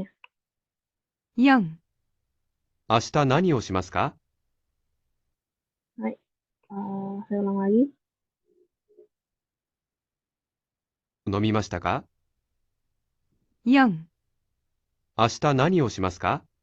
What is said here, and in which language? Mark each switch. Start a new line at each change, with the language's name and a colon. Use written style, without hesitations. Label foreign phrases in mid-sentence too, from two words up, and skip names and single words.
Japanese: 4、明日何をしますか？
Indonesian: Hai, saya ulang lagi.
Japanese: 飲みましたか？ 4、明日何をしますか？